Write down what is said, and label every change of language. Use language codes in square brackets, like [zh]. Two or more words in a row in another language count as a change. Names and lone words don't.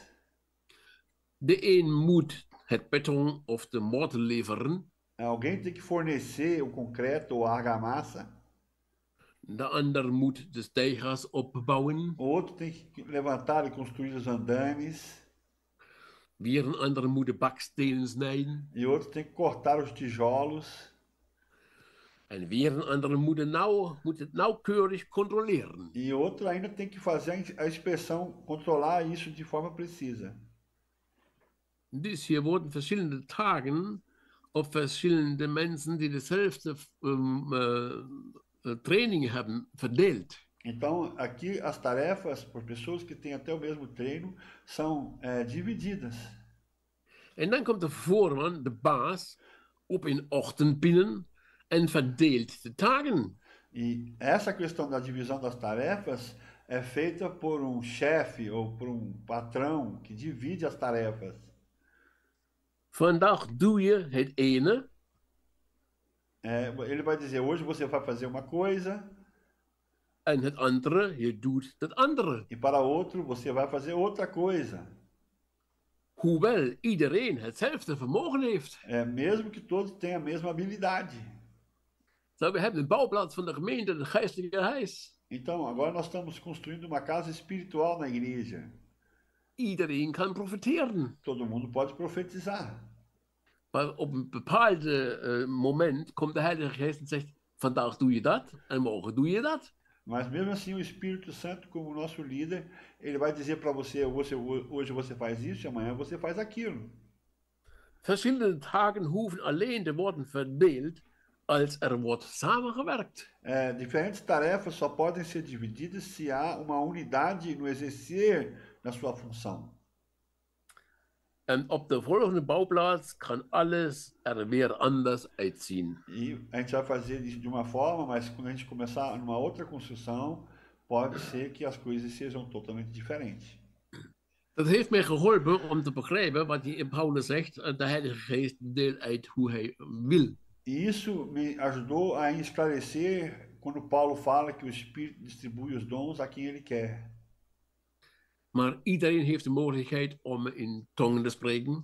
[nl] De een moet het beton of de mortel leveren. [pt] Alguém tem que fornecer o concreto ou a argamassa. [nl] De ander moet de stijgers opbouwen. [pt] O outro tem que levantar e construir os andames. [nl] Weer een ander moet de bakstenen snijden. [pt] E outro tem que cortar os tijolos. [nl] En weer een ander moet het nauwkeurig controleren. [pt] E outro ainda tem que fazer a inspeção, controlar isso de forma precisa. [nl] Dus hier worden verschillende taken op verschillende mensen die dezelfde training hebben verdeeld. [pt] Então, aqui as tarefas, por pessoas que têm até o mesmo treino, são divididas. [nl] En dan komt de voorman, de baas, op een ochtend binnen en verdeelt de taken. [pt] E essa questão da divisão das tarefas é feita por um chefe ou por um patrão que divide as tarefas. [nl] Vandaag doe je het ene. [pt] Ele vai dizer, hoje você vai fazer uma coisa. [nl] En het andere, je doet het andere. [pt] E para outro, você vai fazer outra coisa. [nl] Hoewel iedereen hetzelfde vermogen heeft. [pt] Mesmo que todos tenham a mesma habilidade. [nl] Zo, we hebben een bouwplaats van de gemeente, het geestelijke huis. [pt] Então, agora nós estamos construindo uma casa espiritual na igreja. [nl] Iedereen kan profiteren. [pt] Todo mundo pode profetizar. [nl] Maar op een bepaald moment komt de Heilige Geest en zegt, vandaag doe je dat en morgen doe je dat. [pt] Mas mesmo assim o Espírito Santo, como nosso líder, ele vai dizer para você, hoje você faz isso e amanhã você faz aquilo. [nl] Verschillende taken hoeven alleen te worden verdeeld als wordt samengewerkt. [pt] Diferentes tarefas só podem ser divididas se há uma unidade no exercer da sua função. [nl] En op de volgende bouwplaats kan alles weer anders uitzien. [pt] E a gente vai fazer isso de uma forma, mas quando a gente começar numa outra construção, pode ser que as coisas sejam totalmente diferentes. [nl] Dat heeft mij geholpen om te begrijpen wat hij in Paulus zegt. De Heilige Geest deelt uit hoe hij wil. [pt] E isso me ajudou a esclarecer quando Paulo fala que o Espírito distribui os dons a quem ele quer. [nl] Maar iedereen heeft de mogelijkheid om in tongen te spreken.